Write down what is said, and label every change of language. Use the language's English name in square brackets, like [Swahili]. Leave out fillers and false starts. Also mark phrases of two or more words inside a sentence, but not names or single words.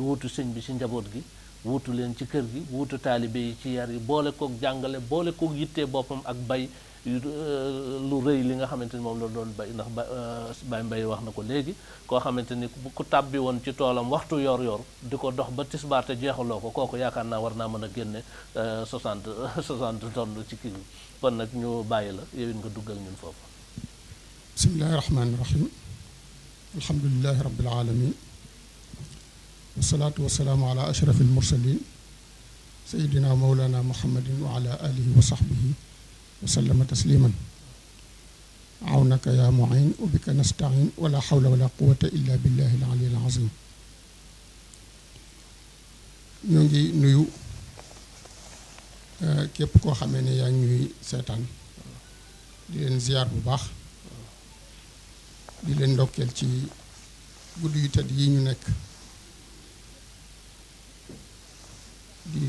[Wolof] wuutu sëñ bi ci njaboot gi wuutu leen ci kër gi wuutu taalibe yi ci yar yi boole kook jàngale boole kook yittee boppam ak bay lu rëy li nga xamante ni moom la doon bay ndax Baye Mbaye wax na ko léegi koo xamante ni ku tàbbi woon ci toolam waxtu yor di ko dox ba tisbaar te jeexaloo ko kooku yaakaar naa war naa mën a génne 60 tonnes ci kii kon nag ñu bàyyi la yow it nga duggal ñun foofu. [Arabic] بسم الله الرحمن الرحيم الحمد لله رب العالمين والصلاة والسلام على أشرف المرسلين سيدنا مولانا محمد وعلى آله وصحبه وسلم تسليما عونك يا معين وبك نستعين ولا حول ولا قوة إلا بالله العلي العظيم [Wolof] ñoo ngi nuyu képp koo xamee ne yaa ngi ñuy seetaan di leen ziyaar bu baax di leen ndokkeel ci guddi yu tedd yi ñu nekk di